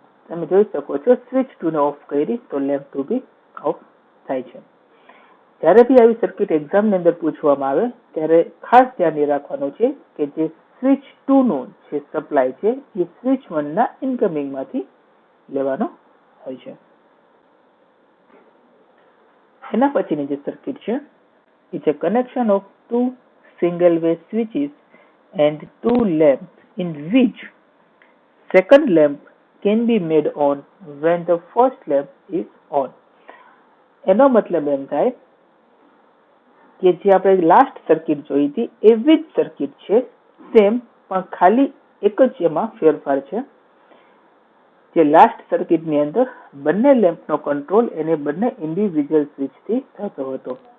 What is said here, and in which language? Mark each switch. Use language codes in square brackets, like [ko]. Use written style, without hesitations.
[gu] તમે જોઈ શકો છો સ્વિચ 2 ને ઓફ કરી તો લેમ્પ 2 બી ઓફ થાય છે. જ્યારે બી આવી સર્કિટ એક્ઝામની અંદર પૂછવામાં આવે ત્યારે ખાસ ધ્યાન રાખવાનું છે કે જે સ્વિચ 2 નો જે સપ્લાય છે એ સ્વિચ 1 ના ઇન્કમિંગમાંથી લેવાનો હોય છે. એના પછીની જે સર્કિટ છે એ છે [en] Connection of two single way switches and two lamps in which second lamp can be made on when the first lamp is on. [gu] એનો મતલબ એમ થાય કે જે આપણે લાસ્ટ સર્કિટ જોઈ હતી એવી જ સર્કિટ છે સેમ, પણ ખાલી એક જ એમાં ફેરફાર છે. જે લાસ્ટ સર્કિટની અંદર બંને લેમ્પનો કંટ્રોલ એને બંને ઇન્ડિવિજ્યુઅલ સ્વિચથી થતો હતો.